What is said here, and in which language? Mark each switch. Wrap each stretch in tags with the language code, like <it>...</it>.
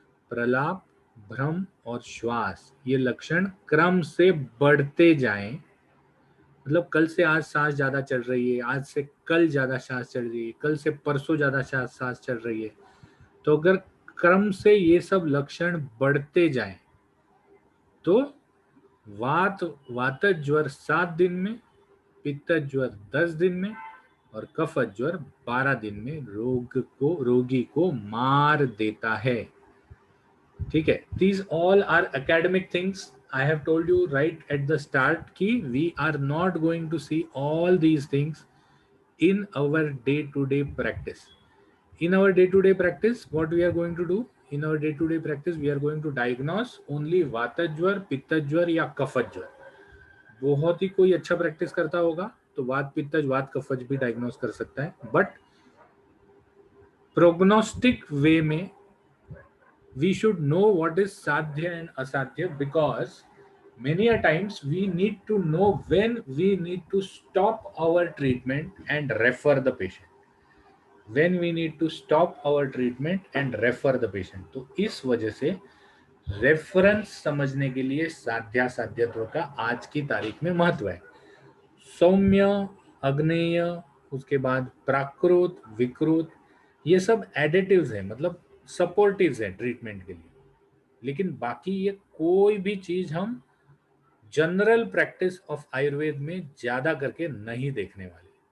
<hi>प्रलाप, भ्रम और श्वास ये लक्षण क्रम से बढ़ते जाएं, मतलब कल से आज सांस ज्यादा चल रही है, आज से कल ज्यादा सांस चल रही है, कल से परसों ज्यादा सांस चल रही है, तो अगर क्रम से ये सब लक्षण बढ़ते जाएं तो वात ज्वर 7 दिन में, पित्त ज्वर 10 दिन में और कफ ज्वर 12 दिन में रोगी को मार देता है। ठीक है,</hi> <en>these all are academic things. I have told you right at the start कि we are not going to see all these things in our day-to-day practice. In our day-to-day practice, what we are going to do? In our day-to-day practice, we are going to diagnose only वातज्वर, पित्तज्वर या कफज्वर।</en> <hi>बहुत ही कोई अच्छा practice करता होगा तो वात पित्तज वात कफज भी डायग्नोस कर सकता है, बट प्रोग्नोस्टिक वे में</hi> <en>we should know what is sadhya and asadhya, because many a times we need to know when we need to stop our treatment and refer the patient, when we need to stop our treatment and refer the patient।</en> <hi>तो इस वजह से reference समझने के लिए साध्या साध्यत्व का आज की तारीख में महत्व है। सौम्य, अग्नेय, उसके बाद प्राकृत, विकृत, ये सब एडिटिव्स हैं, मतलब सपोर्टिव्स हैं ट्रीटमेंट के लिए, लेकिन बाकी ये कोई भी चीज हम जनरल प्रैक्टिस ऑफ आयुर्वेद में ज्यादा करके नहीं देखने वाले।</hi>